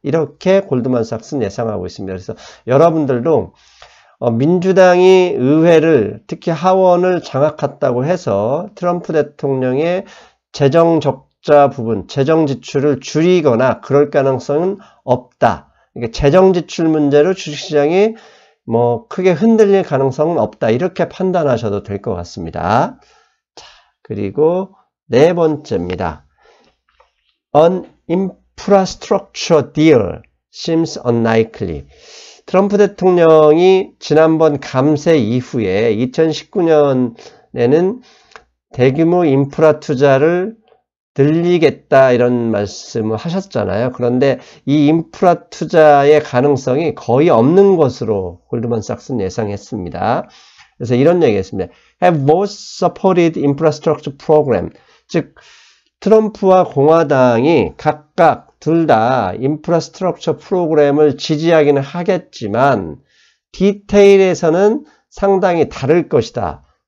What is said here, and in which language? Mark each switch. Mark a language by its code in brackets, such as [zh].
[ko] 이렇게 골드만삭스는 예상하고 있습니다. 그래서 여러분들도 민주당이 의회를 특히 하원을 장악했다고 해서 트럼프 대통령의 재정 적자 부분, 재정 지출을 줄이거나 그럴 가능성은 없다. 그러니까 재정 지출 문제로 주식시장이 크게 흔들릴 가능성은 없다. 이렇게 판단하셔도 될 것 같습니다. 자, 그리고 네 번째입니다. [en] An infrastructure deal seems unlikely. [ko] 트럼프 대통령이 지난번 감세 이후에 2019년에는 대규모 인프라 투자를 늘리겠다 이런 말씀을 하셨잖아요. 그런데 이 인프라 투자의 가능성이 거의 없는 것으로 골드만삭스는 예상했습니다. 그래서 이런 얘기했습니다. [en] Have both supported infrastructure program. [ko] 즉 트럼프와 공화당이 각각 둘 다 인프라스트럭처 프로그램을 지지하기는 하겠지만 디테일에서는 상당히 다를 것이다.